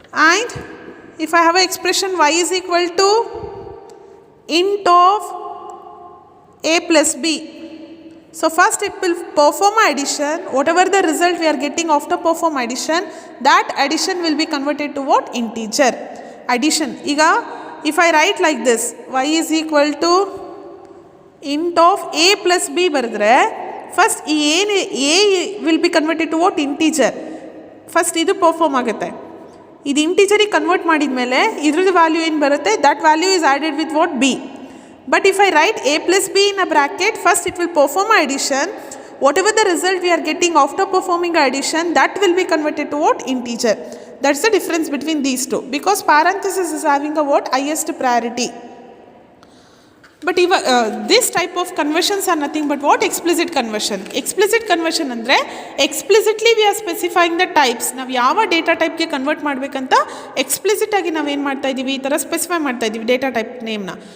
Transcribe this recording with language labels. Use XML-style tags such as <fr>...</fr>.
<en>And if I have an expression y is equal to int of a plus b, so first it will perform addition, whatever the result we are getting after perform addition, that addition will be converted to what, integer addition. Iga if I write like this, y is equal to int of a plus b</en> <kn>ಬರೆದ್ರೆ first ಈ ಏನು</kn> <en>a will be converted to what, integer.</en> <kn>First ಇದು perform ಆಗುತ್ತೆ. ಇದು ಇಂಟೀಜರಿಗೆ convert ಮಾಡಿದ ಮೇಲೆ ಇದ್ರದ್ದು value ಏನು ಬರುತ್ತೆ,</kn> <en>that value is added with what,</en> <kn>b.</kn> <en>But if I write a plus b in a bracket, first it will perform addition, whatever the result we are getting after performing addition, that will be converted to what, integer. That's the difference between these two, because parenthesis is having a what, highest priority. But even this type of conversions are nothing but what, explicit conversion. Explicit conversion ಅಂದರೆ explicitly we are specifying the types.</en> <kn>ನಾವು ಯಾವ data ಟೈಪ್ಗೆ convert ಮಾಡಬೇಕಂತ explicit ಆಗಿ ನಾವೇನು ಮಾಡ್ತಾ ಇದ್ದೀವಿ, ಈ ಥರ ಸ್ಪೆಸಿಫೈ ಮಾಡ್ತಾ ಇದ್ದೀವಿ ಡೇಟಾ ಟೈಪ್ ನೇಮ್ನ.</kn>